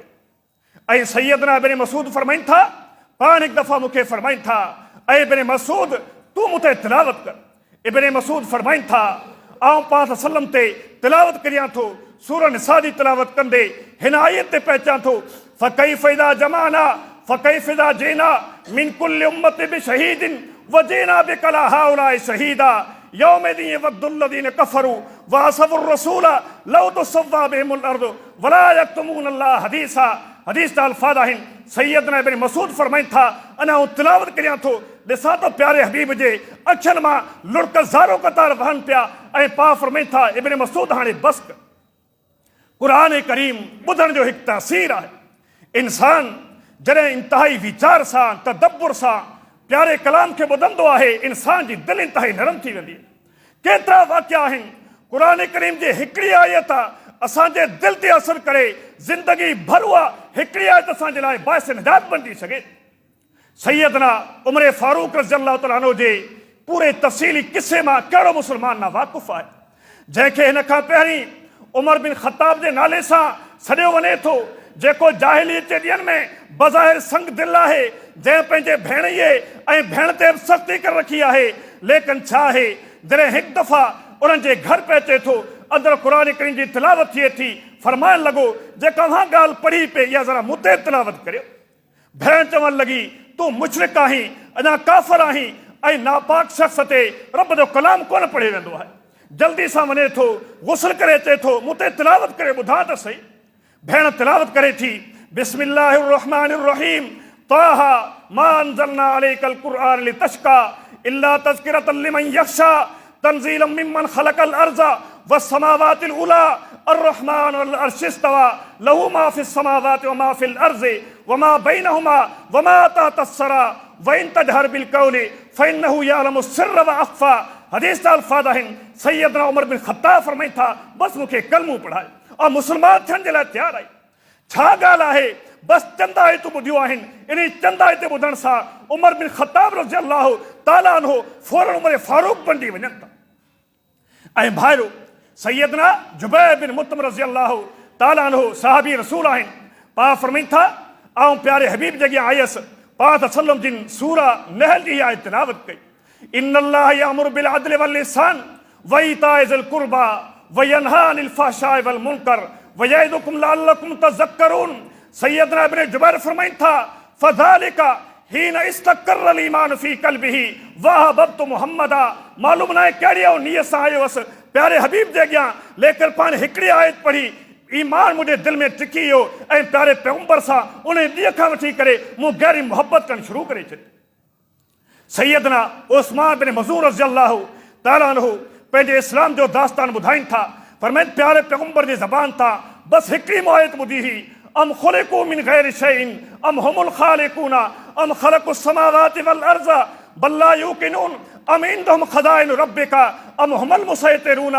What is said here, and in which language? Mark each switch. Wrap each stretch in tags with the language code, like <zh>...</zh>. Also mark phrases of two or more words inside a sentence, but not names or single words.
<sd>ऐं सैयदना इब्न मसूद फरमाइनि था, पाण हिकु दफ़ा मूंखे फरमाइनि था, ऐं इब्न मसूद तूं मूं ते तिलावत कर। इब्न मसूद फरमाइनि था आउं पाक सल्लम ते तिलावत करियां थो, सूरह निसा जी तिलावत कंदे हिन आयत ते पहुचां थो,</sd> <ar>فكيف إذا جمانا فكيف إذا جئنا من كل أمة بشهيد وجئنا بك على هؤلاء شهيدا يومئذ يود الذين كفروا وعصوا الرسول لو تسوى بهم الأرض ولا يكتمون الله حديثا.</ar> <sd>हदीस जा अल्फाज़ आहिनि, सैयदना इब्न मसूद फरमाइनि था अञा आउं तिलावत करियां थो, ॾिसां तो प्यारे हबीब जे अखियुनि मां लुड़क ज़ारो क़तार वहनि पिया, ऐं पा फरमाइनि था इब्न मसूद हाणे बस कर। कुरान करीम ॿुधण जो हिकु तासीर आहे। इंसान जॾहिं इंतहाई वीचार सां तदब्बुर सां प्यारे कलाम खे ॿुधंदो आहे, इंसान जी दिलि इंतहाई नरम थी वेंदी आहे। केतिरा वाक़िया आहिनि, कुरान करीम जी हिकिड़ी आयत असांजे दिलि ते असरु करे ज़िंदगी भर उहा हिकिड़ी आयत असांजे लाइ बाइस निजात बणिजी सघे। सैयदना उमर फारूक</sd> <ar>رضي الله تعالى عنه</ar> <sd>जे पूरे तफ़सीली किसे मां कहिड़ो मुस्लमान ना वाक़ुफ़ आहे, जंहिंखे हिन खां पहिरीं उमर बिन ख़त्ताब जे नाले सां सॾियो वञे थो, जेको जाहिलियत जे ॾींहंनि में बज़ाहिर संग दिल आहे, जंहिं पंहिंजे भेणीअ ऐं भेण ते सख़्ती करे रखी आहे। लेकिन छा आहे जॾहिं हिकु दफ़ा उन्हनि जे घर पहुचे थो, अंदरि क़ुरान करीम जी तिलावत थिए थी, फरमाइण लॻो जेका हा ॻाल्हि पढ़ी पे इहा ज़रा मूं ते तिलावत करियो। भेण चवणु लॻी तूं मुशरिक आहीं, अञा काफ़िर आहीं, ऐं नापाक शख़्स ते रब जो कलाम कोन पढ़ियो वेंदो आहे। जल्दी सां वञे थो, गुस्ल करे अचे थो, मूं ते तिलावत करे ॿुधां त सही। भेण तिलावत करे थी,</sd> <ar>بسم الله الرحمن الرحيم طه ما أنزلنا عليك القرآن لتشقى إلا تذكرة لمن يخشى تنزيلا ممن خلق الأرض والسماوات العلى الرحمن العرش استوى له ما في السماوات وما في الأرض وما بينهما وما تحت الثرى وإن تجهر بالقول فإنه يعلم السر وأخفى.</ar> <sd>हदीस जा अल्फाज़ आहिनि, सैयदना उमर बिन ख़त्ताब फरमाइनि था बसि मूंखे कलमो पढ़ाए और मुसलमान थियण जे लाइ तयारु आई। छा ॻाल्हि आहे, बसि चंद आयतूं ॿुधियूं आहिनि। इन चंद आयत ॿुधण सां उमर बिन ख़त्ताब</sd> <ar>رضي الله تعالى عنه</ar> <sd>फौरन उमर फारूक बणिजी वञनि था। ऐं भाइरो सैयदना जुबैर बिन मुतम</sd> <ar>رضي الله تعالى عنه</ar> <sd>साहबी रसूल आहिनि। पा फरमाइनि था आउं प्यारे हबीब जे अॻियां आयसि, पाक सल्लम जिन सूरह नहल जी आयत तिलावत कई,</sd> <ar>إن الله يأمر بالعدل والإحسان وإيتاء ذي القربى وينهى عن الفحشاء والمنكر ويعظكم لعلكم تذكرون.</ar> <sd>सैयदना इब्न जुबैर फरमाइनि था</sd> <ar>فذلك حين استقر الإيمان في قلبه وأحببت محمدا.</ar> <sd>मालूम न आहे कहिड़ी नियत सां आयो हुअसि, प्यारे हबीब जे अॻियां लेकर पाण हिकिड़ी आयत पढ़ी, ईमान मुंहिंजे दिलि में टिकी वियो ऐं प्यारे पैगंबर सां उन ॾींहं खां वठी करे मूं गहरी मुहबत करणु शुरू करे छॾी। सैयदना उस्मान बिन मज़ून</sd> <ar>رضي الله تعالى عنه</ar> <sd>पंहिंजे इस्लाम जो दास्तान ॿुधाइनि था, फरमाइनि प्यारे पैगंबर जी ज़बान तां बसि हिकिड़ी आयत ॿुधी हुई,</sd> <ar>أم خلقوا من غير شيء أم هم الخالقون أم خلقوا السماوات والأرض بل لا يوقنون أم عندهم خزائن ربك أم هم المصيطرون.</ar>